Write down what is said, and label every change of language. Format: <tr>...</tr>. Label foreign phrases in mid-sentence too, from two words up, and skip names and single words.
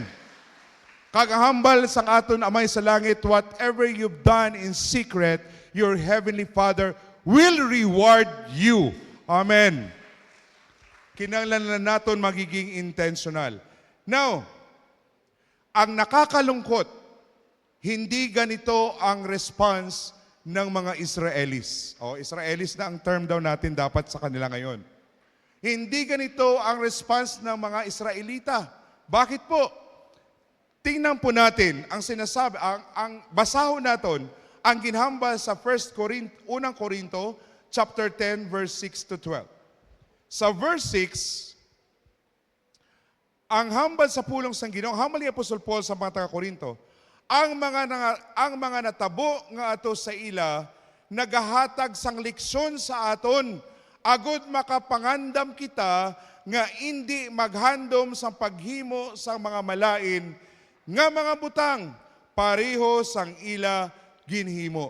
<hil>Kagahambal sang aton Amay sa langit,</hil> <en>whatever you've done in secret, your Heavenly Father will reward you. Amen.</en> <hil>Kinanglan naton magiging intentional.</hil> <en>Now,</en> <tl>ang nakakalungkot, hindi ganito ang response ng mga Israelis. Israelis na ang term daw natin dapat sa kanila ngayon. Hindi ganito ang response ng mga Israelita. Bakit po? Tingnan po natin ang sinasabi, ang basahon natin,</tl> <hil>ang ginhambal sa</hil> <tl>1 Corinto, chapter 10, verse 6 to 12.</tl> <hil>Sa verse 6, ang hambal sa pulong sang Ginoo, hambal ni Apostol Paul sa mga taga-Korinto, ang mga natabo nga ato sa ila, nagahatag sang leksyon sa aton, agud makapangandam kita, nga hindi maghandom sa paghimo sa mga malain, nga mga butang, pareho sang ila ginhimo.</hil>